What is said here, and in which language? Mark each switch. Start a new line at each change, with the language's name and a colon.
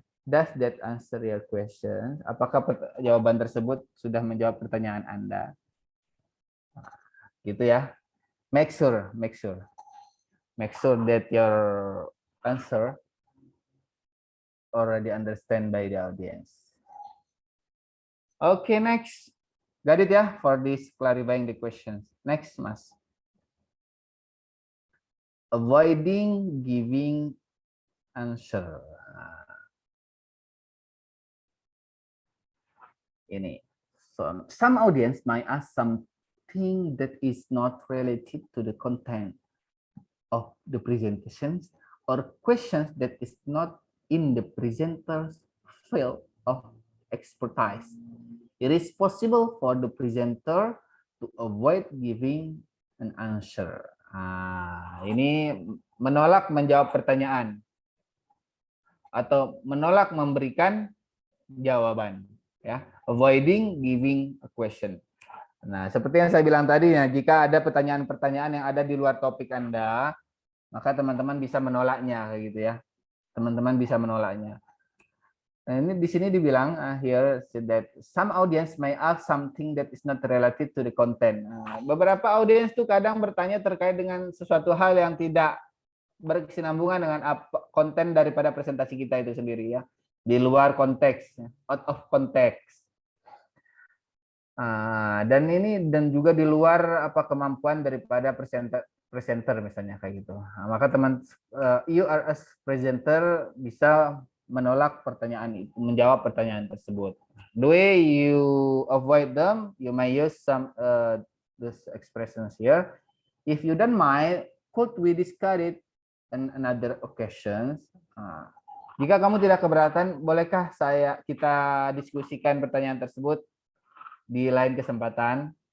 English: Does that answer your question?
Indonesian: Apakah jawaban tersebut sudah menjawab pertanyaan Anda? Gitu ya.
English: Make sure that your answer already understand by the audience. Okay, next. Got it ya for this clarifying the questions. Next, Mas. Avoiding giving answer. Ini. So, some audience might ask something that is not related to the content of the presentations or questions that is not in the presenter's field of expertise. It is possible for the presenter to avoid giving an answer.
Indonesian: Ini menolak menjawab pertanyaan atau menolak memberikan jawaban, ya.
English: Avoiding giving a question.
Indonesian: Nah, seperti yang saya bilang tadi, ya, jika ada pertanyaan-pertanyaan yang ada di luar topik Anda, maka teman-teman bisa menolaknya, kayak gitu ya. Teman-teman bisa menolaknya.
English: Nah,
Indonesian: ini di sini dibilang
English: here that some audience may ask something that is not related to the content.
Indonesian: Nah, beberapa audiens tuh kadang bertanya terkait dengan sesuatu hal yang tidak berkesinambungan dengan konten daripada presentasi kita itu sendiri ya, di luar konteks,
English: out of context.
Indonesian: Dan juga di luar kemampuan daripada presenter misalnya kayak gitu. Nah, maka
English: you as presenter
Indonesian: bisa menolak pertanyaan itu, menjawab pertanyaan tersebut.
English: The way you avoid them, you may use some this expressions here. If you don't mind, could we discuss it in another occasions?
Indonesian: Jika kamu tidak keberatan, bolehkah kita diskusikan pertanyaan tersebut di lain kesempatan?